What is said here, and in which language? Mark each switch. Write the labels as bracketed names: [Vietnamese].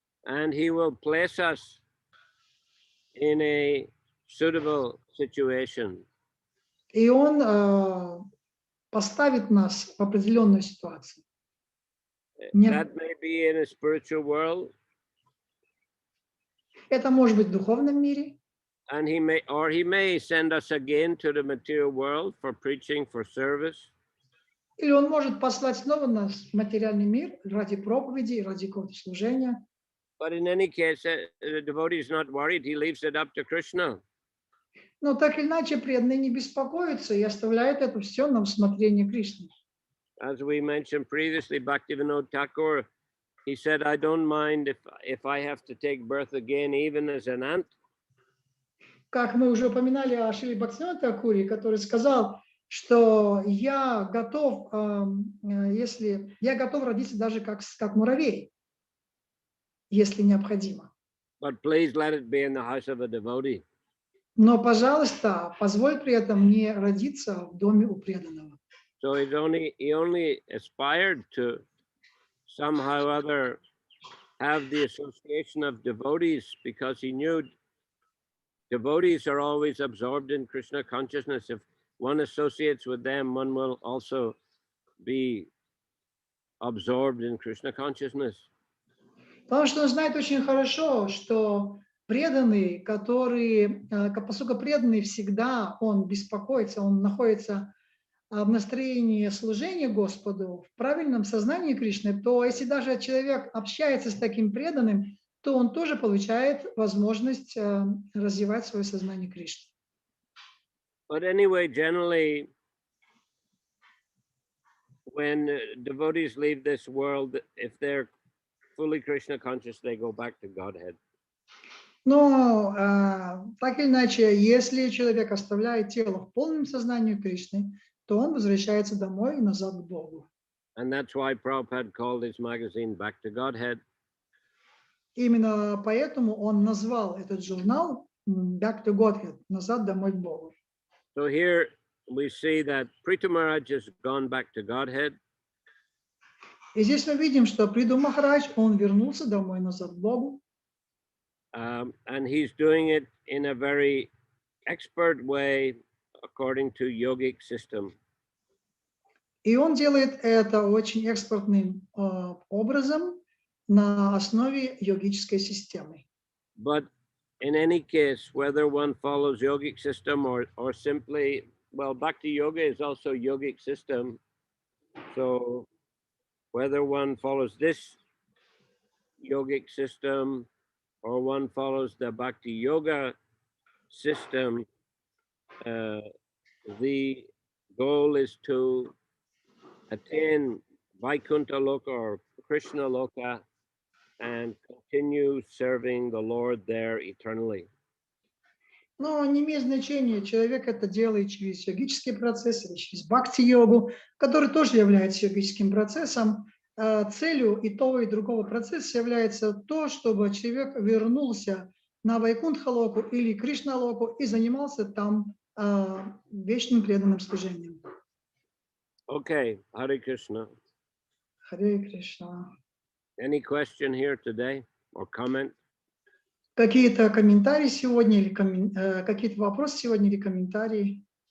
[English] And he will place us in a suitable situation. [Russian] И он поставит нас в определенную ситуацию. [English] That may be in a spiritual world. [Russian] Это может быть в духовном мире. [English] And he may send us again to the material world for preaching, for service. [Russian] Или он может послать снова нас в материальный мир ради проповеди, ради какого-то служения. [English] But in any case, the devotee is not worried. He leaves it up to Krishna. [Russian] Но так или иначе преданный не беспокоится и оставляет это все на усмотрение Кришны. [English] As we mentioned previously, Bhaktivinoda Thakur, he said, I don't mind if I have to take birth again, even as an ant. [Russian] Как мы уже упоминали о Шриле Бхактивинода Тхакуре, который сказал, что я готов родиться даже как муравей, если необходимо. [English] But please let it be in the house of a devotee. [Russian] Но, пожалуйста, позволь при этом мне родиться в доме у преданного. [English] So he only aspired to somehow or other have the association of devotees because he knew devotees are always absorbed in Krishna consciousness. If one associates with them, one will also be absorbed in Krishna consciousness. [Russian] Потому что он знает очень хорошо, что преданный, поскольку преданный всегда, он беспокоится, он находится в настроении служения Господу, в правильном сознании Кришны, то если даже человек общается с таким преданным, то он тоже получает возможность развивать свое сознание Кришны. [English] But anyway, generally, when devotees leave this world, if they're fully Krishna conscious, they go back to Godhead. [Russian] Но так или иначе, если человек оставляет тело в полном сознании Кришны, то он возвращается домой и назад к Богу. [English] And that's why Prabhupada called his magazine Back to Godhead. [Russian] Именно поэтому он назвал этот журнал Back to Godhead, назад домой к Богу. [English] So here we see that Prithu Maharaj has gone back to Godhead. [Russian] И здесь мы видим, что Притху Махарадж, он вернулся домой назад к Богу. [English] And he's doing it in a very expert way according to yogic system. [Russian] И он делает это очень экспертным образом на основе йогической системы. [English] But in any case, whether one follows yogic system or simply, well, Bhakti Yoga is also yogic system. So whether one follows this yogic system or one follows the Bhakti Yoga system, the goal is to attain Vaikuntha Loka or Krishna Loka and continue serving the Lord there eternally. [Russian] Но не имеет значения, человек это делает через йогический процесс или через бхакти-йогу, который тоже является йогическим процессом. Целью и того, и другого процесса является то, чтобы человек вернулся на Вайкунтха-локу или Кришна-локу и занимался там вечным преданным служением. [English] Okay, Hare Krishna. [Russian] Харе Кришна. [English] Any question here today or comment? [Russian] Какие-то комментарии сегодня или какие-то вопросы сегодня или комментарии?